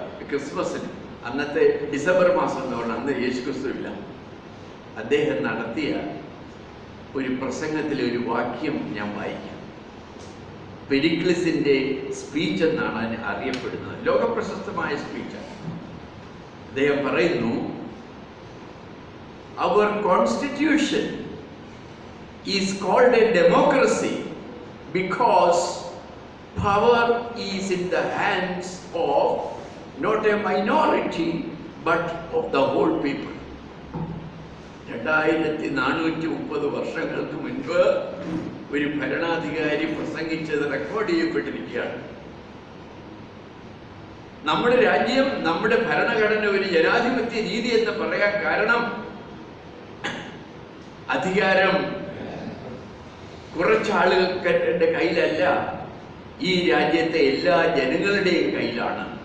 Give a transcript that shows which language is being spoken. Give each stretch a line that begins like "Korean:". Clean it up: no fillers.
Malayalam: ക്രിസ്മസിന് അന്നത്തെ ഡിസംബർ മാസം എന്നുള്ള അന്ന് യേശുക്രിസ്തു ഇല്ല, അദ്ദേഹം നടത്തിയ ഒരു പ്രസംഗത്തിലെ ഒരു വാക്യം ഞാൻ വായിക്കാം. പെരിക്ലിസിന്റെ സ്പീച്ച് എന്നാണ് അറിയപ്പെടുന്നത്, ലോകപ്രശസ്തമായ സ്പീച്ച്. അദ്ദേഹം പറയുന്നു,
English: our constitution is called a democracy because power is in the hands of not a minority but of the whole people.
Malayalam: 2430 വർഷങ്ങൾക്ക് മുൻപ് ഒരു ഭരണാധികാരി പ്രസംഗിച്ചത് റെക്കോർഡ് ചെയ്യപ്പെട്ടിരിക്കുകയാണ്. നമ്മുടെ രാജ്യം, നമ്മുടെ ഭരണഘടന ഒരു ജനാധിപത്യ രീതി എന്ന് പറയാൻ കാരണം അധികാരം കുറച്ചാളുകളുടെ കയ്യിലല്ല, ഈ രാജ്യത്തെ എല്ലാ ജനങ്ങളുടെയും കയ്യിലാണ്.